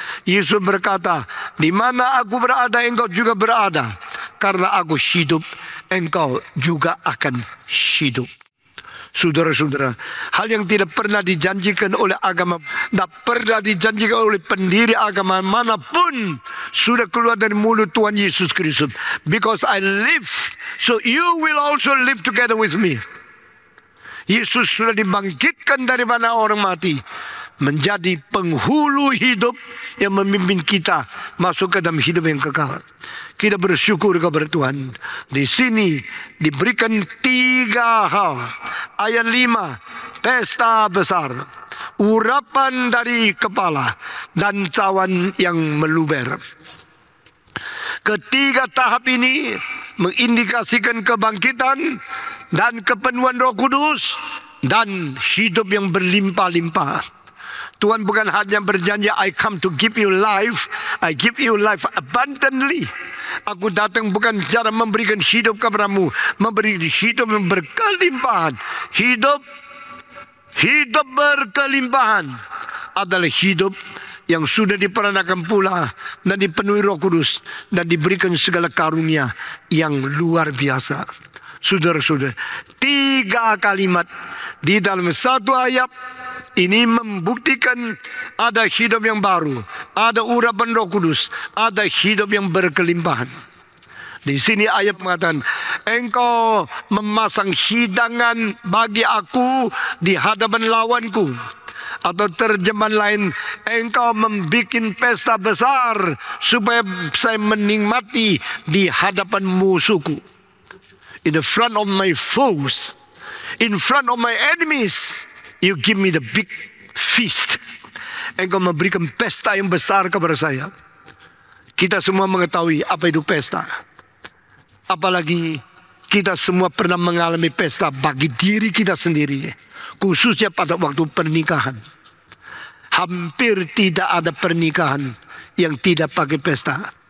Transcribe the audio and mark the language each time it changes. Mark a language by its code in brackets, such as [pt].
[id] Yesus berkata, di mana aku berada, engkau juga berada. Karena aku hidup, engkau juga akan hidup. Saudara-saudara, hal yang tidak pernah dijanjikan oleh agama, tidak pernah dijanjikan oleh pendiri agama manapun, sudah keluar dari mulut Tuhan Yesus Kristus. [en] Because I live, so you will also live together with me. [id] Yesus sudah dibangkitkan dari mana orang mati, menjadi penghulu hidup yang memimpin kita masuk ke dalam hidup yang kekal. Kita bersyukur kepada Tuhan. Di sini diberikan tiga hal. Ayat 5, pesta besar, urapan dari kepala, dan cawan yang meluber. Ketiga tahap ini mengindikasikan kebangkitan dan kepenuhan Roh Kudus dan hidup yang berlimpah-limpah. Tuhan bukan hanya berjanji, [en] I come to give you life, I give you life abundantly. [id] Aku datang bukan cara memberikan hidup kepadamu, memberi hidup yang berkelimpahan. Hidup berkelimpahan adalah hidup yang sudah diperanakan pula dan dipenuhi Roh Kudus dan diberikan segala karunia yang luar biasa. Saudara-saudara, tiga kalimat di dalam satu ayat ini membuktikan ada hidup yang baru, ada urapan Roh Kudus, ada hidup yang berkelimpahan. Di sini ayat mengatakan, engkau memasang hidangan bagi aku di hadapan lawanku. Atau terjemahan lain, engkau membuat pesta besar supaya saya menikmati di hadapan musuhku. [en] In the front of my foes, in front of my enemies, you give me the big feast. [id] Engkau memberikan pesta yang besar kepada saya. Kita semua mengetahui apa itu pesta. Apalagi kita semua pernah mengalami pesta bagi diri kita sendiri, khususnya pada waktu pernikahan. Hampir tidak ada pernikahan yang tidak pakai pesta.